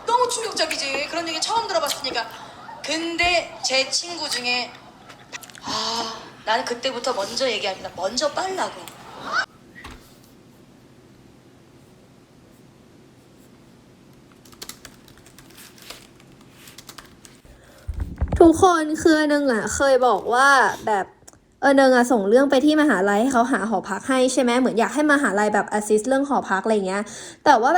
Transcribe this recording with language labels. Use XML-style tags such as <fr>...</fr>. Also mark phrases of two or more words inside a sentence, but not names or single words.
<ko>충격적이지. 그런 얘기 처음 들어봤으니까. 근데 제 친구 중에 나는 그때부터 먼저 얘기합니다. 먼저 빨라고.</ko> <th>ทุกคนคือนึงเคยบอกว่าแบบนึงส่งเรื่องไปที่มหาลัยให้เขาหาหอพักให้ใช่ไหมเหมือนอยากให้มหาลัยแบบแอสซิสเรื่องหอพักอะไรเงี้ยแต่ว่า</th>